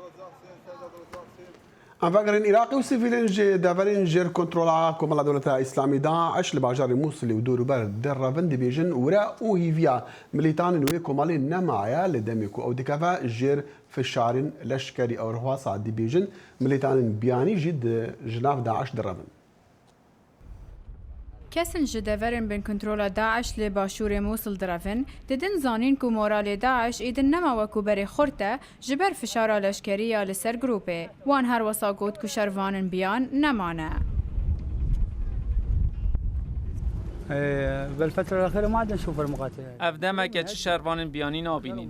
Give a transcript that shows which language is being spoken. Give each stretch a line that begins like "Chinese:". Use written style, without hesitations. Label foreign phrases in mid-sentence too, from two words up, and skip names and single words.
Kurdish: ئەڤگەرن عێراقی و سیڤیلن دەڤەرین ژێر کۆنترۆلا کۆمەڵە دەوڵەتە ئیسلامی داعش لە باژاری مووسڵی و دووروبەر دەڕەڤن دەبێژن ورە و هیڤیا ملیتانی نوێ کۆمەڵی نەمایە لە دەمێک و ئەو دکەڤە ژێر فشارن لەشکری ئەوروها سا دەبێژن ملیتانن بیانیژی ژناف داعش دەڕەڤن. کەسن ji deverên bên kontrola Daeş lê başûrê Mosul direvin, didin zanîn ku moralê Daeş êdin nema wekû berê xurt te ji ber fişara leşkerî ya li ser grûpê. Wan her wesa got ku şervanên biyan nemane. Ev demeke çi şervanên biyanî nabînin.